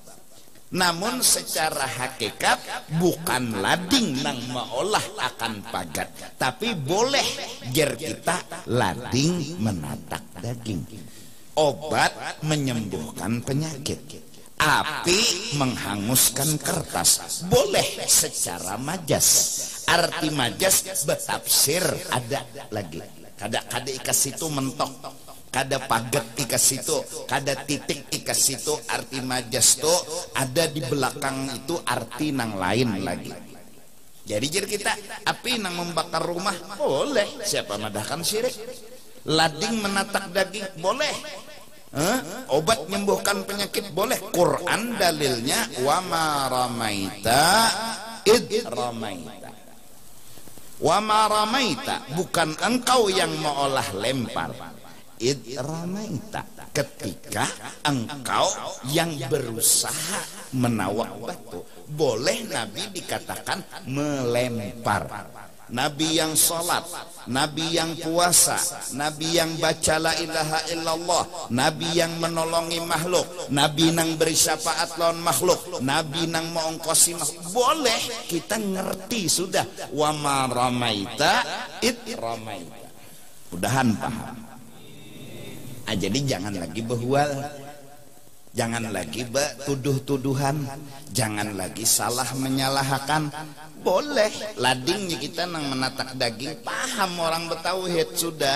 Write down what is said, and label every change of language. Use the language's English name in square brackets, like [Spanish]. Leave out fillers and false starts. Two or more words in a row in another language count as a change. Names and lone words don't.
[Banjar] Namun secara hakikat bukan lading nang maolah akan pagat, tapi boleh ger kita lading menatak daging. Obat menyembuhkan penyakit, api menghanguskan kertas, boleh secara majas. Arti majas betafsir ada lagi. Kada ikas itu mentok, kada paget ikas itu, kada titik ikas itu. Arti majas itu ada di belakang itu arti nang lain lagi. Jadi kita api nang membakar rumah boleh, siapa madahkan syirik. Lading menatak daging boleh. Obat menyembuhkan penyakit boleh. Quran dalilnya [Arabic] وما رميت إذ رميت. وما رميت, [Banjar] bukan engkau yang mengolah lempar. [Arabic] إذ رميت, [Banjar] ketika engkau yang berusaha menawak batu. Boleh Nabi dikatakan melempar. Nabi yang sholat, Nabi yang puasa, Nabi yang baca [Arabic] لا إله إلا الله, [Banjar] Nabi yang menolongi makhluk, Nabi nang beri syafaat lawan makhluk, Nabi nang mengongkosi makhluk. Boleh kita ngerti sudah. [Arabic] وما رميت إذ رميت. [Banjar] Mudahan paham. Jadi jangan lagi behual, jangan lagi tuduh-tuduhan, jangan lagi salah menyalahkan. Boleh lading kita nang menatak daging, paham orang bertauhid sudah.